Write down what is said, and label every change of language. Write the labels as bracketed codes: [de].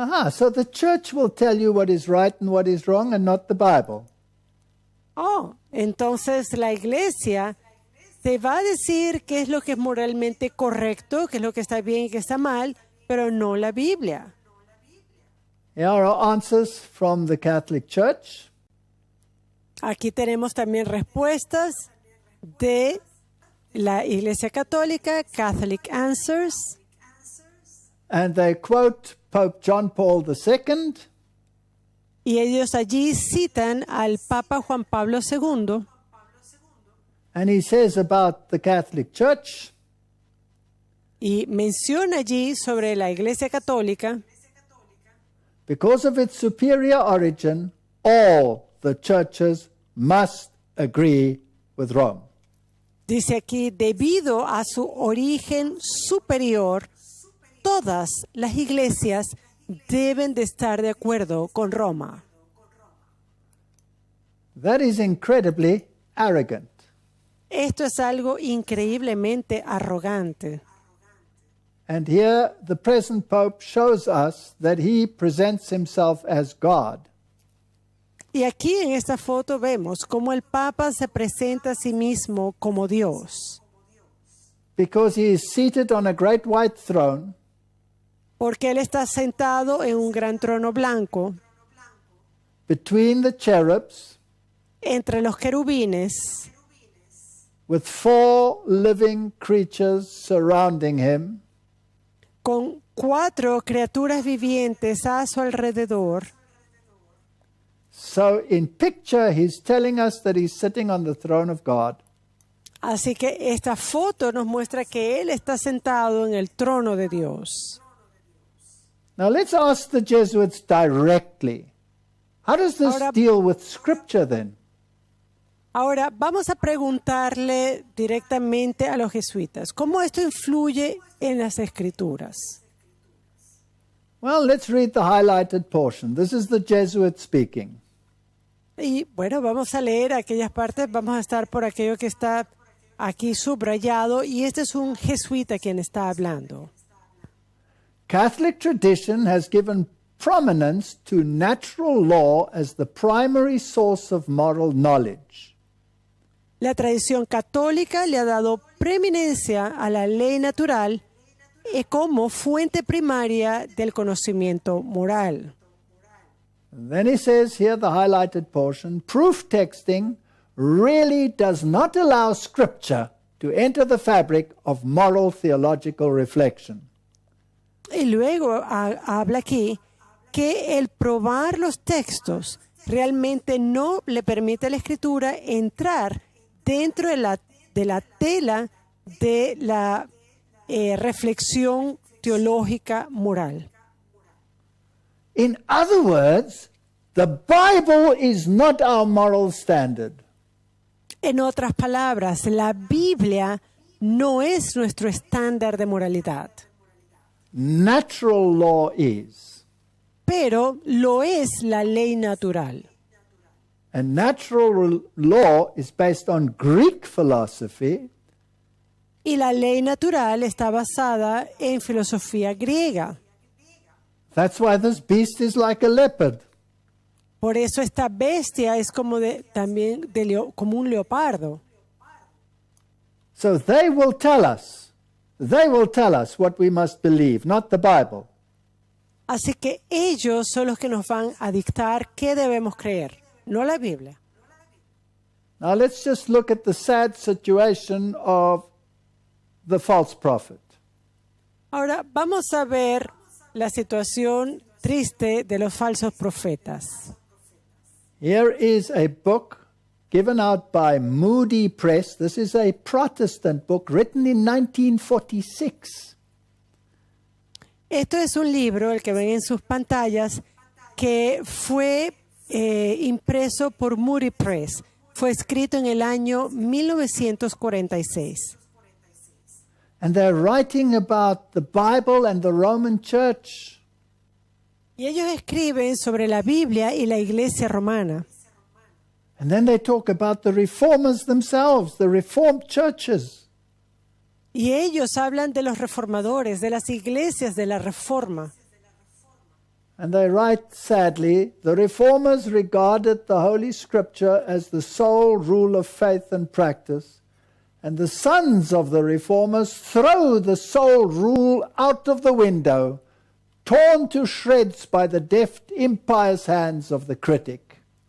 [en] So the church will tell you what is right and what is wrong and not the Bible. [es] Entonces la iglesia te va a decir qué es lo que es moralmente correcto, qué es lo que está bien y qué está mal, pero no la Biblia. [en] Here are answers from the Catholic Church. [es] Aquí tenemos también respuestas de la Iglesia Católica, Catholic Answers. [en] And they quote Pope John Paul II. [es] Y ellos allí citan al Papa Juan Pablo II. [en] And he says about the Catholic Church, [es] y menciona allí sobre la Iglesia Católica, [en] because of its superior origin, all the churches must agree with Rome. [es] dice aquí, debido a su origen superior, todas las iglesias deben de estar de acuerdo con Roma. [en] That is incredibly arrogant. [es] Esto es algo increíblemente arrogante. [en] And here the present Pope shows us that he presents himself as God. [es] Y aquí en esta foto vemos cómo el Papa se presenta a sí mismo como Dios. [en] Because he is seated on a great white throne, [es] Porque Él está sentado en un gran trono blanco, [en] between the cherubs, [es] entre los querubines, [en] with 4 living creatures surrounding him. [es] con 4 criaturas vivientes a su alrededor. [en] So in picture, he's telling us that he's sitting on the throne of God. [es] Así que esta foto nos muestra que Él está sentado en el trono de Dios. [en] Now let's ask the Jesuits directly. How does this [es] Ahora- [en] deal with Scripture then? [es] Ahora vamos a preguntarle directamente a los jesuitas, ¿cómo esto influye en las Escrituras? [en] Well, let's read the highlighted portion. This is the Jesuit speaking. [es] Y bueno, vamos a leer aquellas partes, vamos a estar por aquello que está aquí subrayado, y este es un jesuita quien está hablando. [en] Catholic tradition has given prominence to natural law as the primary source of moral knowledge. [es] La tradición católica le ha dado preeminencia a la ley natural como fuente primaria del conocimiento moral. [en] And then he says here, the highlighted portion, proof texting really does not allow Scripture to enter the fabric of moral theological reflection. [es] Y luego habla aquí que el probar los textos realmente no le permite a la Escritura entrar dentro de la tela de la reflexión teológica moral. [en] In other words, The Bible is not our moral standard. [es] En otras palabras, la Biblia no es nuestro estándar de moralidad, [en] Natural law is. [es] pero lo es la ley natural. [en] And natural law is based on Greek philosophy, [es] Y la ley natural está basada en filosofía griega. [en] that's why this beast is like a leopard. [es] Por eso esta bestia es como como un leopardo. [en] So they will tell us what we must believe, not the Bible. [es] Así que ellos son los que nos van a dictar qué debemos creer, no la Biblia. [en] Now let's just look at the sad situation of the false prophet. [es] Ahora vamos a ver la situación triste de los falsos profetas. [en] Here is a book given out by Moody Press. This is a Protestant book written in 1946. [es] Esto es un libro, el que ven en sus pantallas, que fue impreso por Moody Press. Fue escrito en el año 1946. [en] And they're writing about the Bible and the Roman Church. [es] Y ellos escriben sobre la Biblia y la Iglesia romana. [en] And then they talk about the reformers themselves, the reformed churches. [es] Y ellos hablan de los reformadores, de las iglesias de la Reforma. [en] And they write, sadly, the reformers regarded the Holy Scripture as the sole rule of faith and practice, and the sons of the reformers throw the sole rule out of the window, torn to shreds by the deft, impious hands of the critic.